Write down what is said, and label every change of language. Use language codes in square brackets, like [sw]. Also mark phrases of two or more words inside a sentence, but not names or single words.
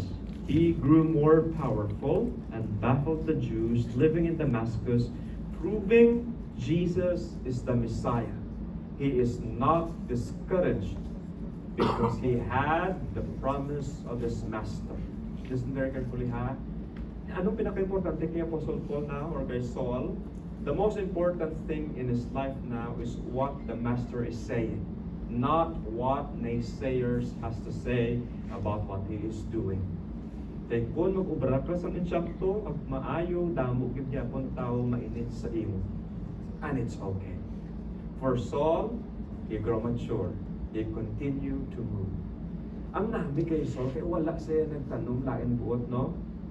[en] He grew more powerful and baffled the Jews living in Damascus, proving Jesus is the Messiah. He is not discouraged because he had the promise of his Master. Listen very carefully, [hil] Anong pinaka-importante kay Apostle Paul now or kay Saul? [en] The most important thing in his life now is what the Master is saying, not what naysayers has to say about what he is doing. [hil] Kaya kung mag-ubra ka sa insakto, at maayo, damo, kibyapon tao mainit sa imo. [en] And it's okay. For Saul, he grew mature. He continued to move. [hil] Ang nabi kay Saul, kaya wala siya nagtanong lain buot, no?